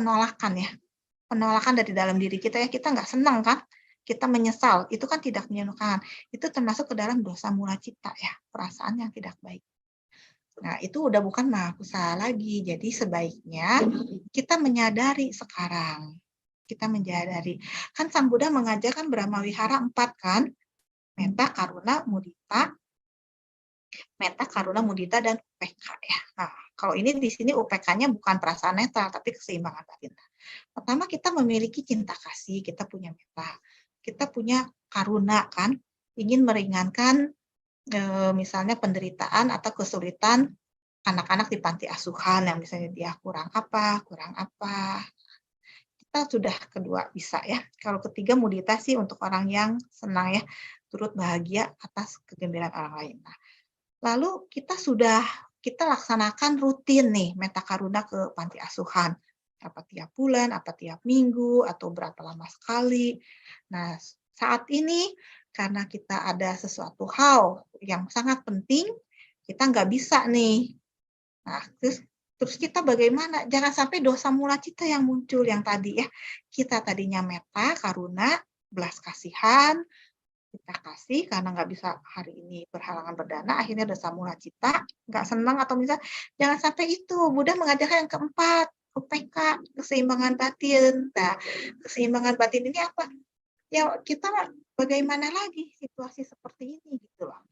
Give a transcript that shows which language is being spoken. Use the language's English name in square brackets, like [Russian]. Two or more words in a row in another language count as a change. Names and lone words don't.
[Indonesian] Penolakan dari dalam diri kita ya, kita nggak senang kan, kita menyesal, itu kan tidak menyenangkan. Itu termasuk ke dalam [Pali] dosa mula cipta [Indonesian] ya, perasaan yang tidak baik. Nah, itu udah bukan mahakusa lagi. Jadi sebaiknya kita menyadari sekarang. Kita menyadari. Kan Sang Buddha mengajarkan [Pali] Brahma Wihara [Indonesian] 4 kan? [Pali] Metta, karuna, mudita, [Indonesian] dan UPK ya. Nah, kalau ini di sini UPK-nya bukan perasaan netral, tapi keseimbangan batin. Pertama kita memiliki cinta kasih, kita punya metta. Kita punya karuna kan, ingin meringankan misalnya penderitaan atau kesulitan anak-anak di panti asuhan yang misalnya dia kurang apa. Kita sudah kedua bisa ya. Kalau ketiga mudita sih untuk orang yang senang ya, turut bahagia atas kegembiraan orang lain. Nah, lalu kita laksanakan rutin nih [Pali] metta karuna [Indonesian] ke panti asuhan. Apa tiap bulan, apa tiap minggu, atau berapa lama sekali. Nah, saat ini karena kita ada sesuatu hal yang sangat penting, kita nggak bisa nih. Nah, terus kita bagaimana? Jangan sampai [Pali] dosa mula cita [Indonesian] yang muncul yang tadi ya. Kita tadinya [Pali] metta, karuna, [Indonesian] belas kasihan, kita kasih karena nggak bisa hari ini berhalangan berdana, akhirnya [Pali] dosa mula cita, [Indonesian] nggak senang atau misal, jangan sampai itu. Buddha mengajarkan yang keempat, UPK, keseimbangan batin. Nah, keseimbangan batin ini apa? Ya kita bagaimana lagi situasi seperti ini gitu loh.